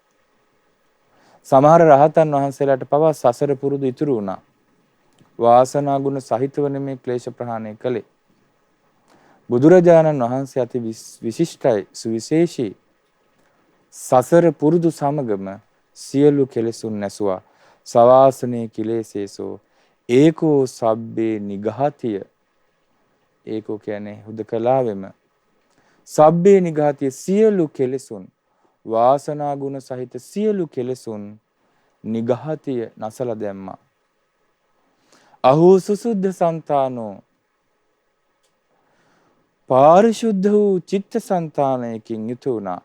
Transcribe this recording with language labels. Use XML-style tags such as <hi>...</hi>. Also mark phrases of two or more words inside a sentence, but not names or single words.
<si>සමහර රහතන් වහන්සේලාට පවා සසර පුරුදු ඉතුරු වුණා. වාසනා ගුණ සහිතව නෙමේ ක්ලේශ ප්‍රහාණය කළේ. බුදුරජාණන් වහන්සේ අති විශිෂ්ටයි සුවිශේෂී. සසර පුරුදු සමගම සියලු කෙලෙසුන් නැසුවා.</si> <pi>සවාසනේ කිලේසේසෝ ඒකෝ සබ්බේ නිගහතිය.</pi> <si>ඒකෝ කියන්නේ හුදකලාවෙම</si> <pi>සබ්බේ නිගහතිය</pi> <si>සියලු කෙලෙසුන් වාසනා ගුණ සහිත සියලු කෙලෙසුන් නිගහතිය නසල දැම්මා.</si> <pi>අහෝ සුසුද්ධ සන්තානෝ</pi> <si>පාරිශුද්ධ වූ චිත්ත සංතානයකින් යුතු වුණා.</si>